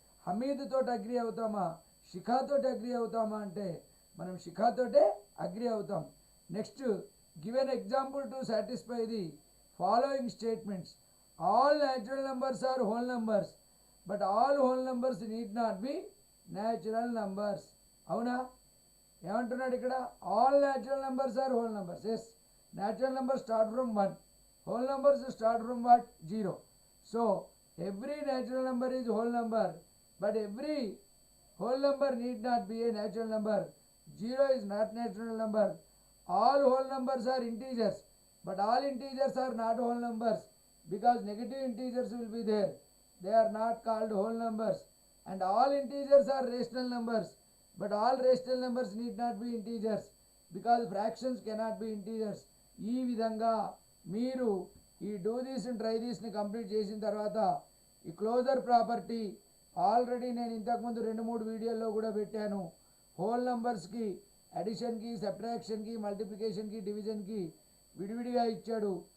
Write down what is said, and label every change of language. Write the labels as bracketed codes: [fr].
[te] హమీద్తో agree అవుతామా, శిఖాతో agree అవుతామా అంటే మనం శిఖాతోటే agree అవుతాం. [en] Next, give an example to satisfy the following statements. All natural numbers are whole numbers, but all whole numbers need not be natural numbers. [te] అవునా? ఏమంటున్నాడు ఇక్కడ? [en] All natural numbers are whole numbers. Yes, natural numbers start from 1, whole numbers start from what? 0. So every natural number is whole number, but every whole number need not be a natural number. 0 is not natural number. All whole numbers are integers, but all integers are not whole numbers, because negative integers will be there. They are not called whole numbers. And all integers are rational numbers, but all rational numbers need not be integers, because fractions cannot be integers. [te] ఈ విధంగా మీరు ఈ do these and try దీస్ని complete చేసిన తర్వాత ఈ closure property already నేను ఇంతకుముందు 2-3 వీడియోల్లో కూడా పెట్టాను. హోల్ నెంబర్స్కి అడిషన్కి, సబ్ట్రాక్షన్కి, మల్టిప్లికేషన్కి, డివిజన్కి విడివిడిగా ఇచ్చాడు.